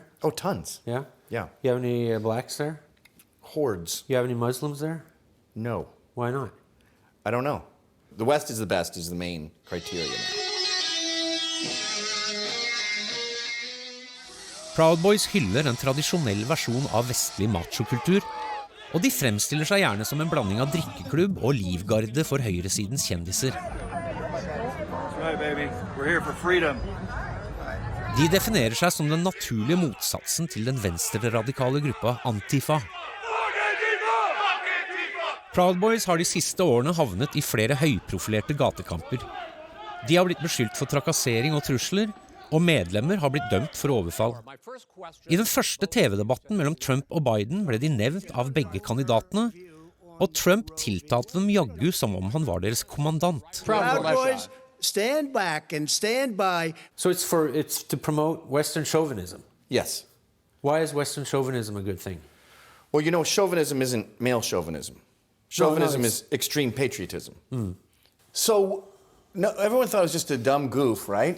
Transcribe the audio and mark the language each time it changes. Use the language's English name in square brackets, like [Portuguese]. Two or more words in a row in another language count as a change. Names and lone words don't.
[English] Oh, tons. Yeah. Yeah. You have any blacks there? Hordes. You have any Muslims there? No. Why not? I don't know. The West is the best is the main criteria now. [Norwegian] Proud Boys hyller en tradisjonell versjon av vestlig machokultur, og de fremstiller seg gjerne som en blanding av drikkeklubb og livgarde for høyresidens kjendiser. De definerer seg som den naturlige motsatsen til den venstre-radikale gruppa Antifa. Proud Boys har de siste årene havnet i flere høyprofilerte gatekamper. De har blitt beskyldt for trakassering og trusler, og medlemmer har blitt dømt for overfall. I den første TV-debatten mellom Trump og Biden ble de nevnt av begge kandidatene, og Trump tiltalte dem jaggu som om han var deres kommandant. [English] Proud Boys, stand back and stand by. So it's to promote Western chauvinism. Yes. Why is Western chauvinism a good thing? Well, you know, chauvinism isn't male chauvinism. Chauvinism is extreme patriotism. So everyone thought it was just a dumb goof, right?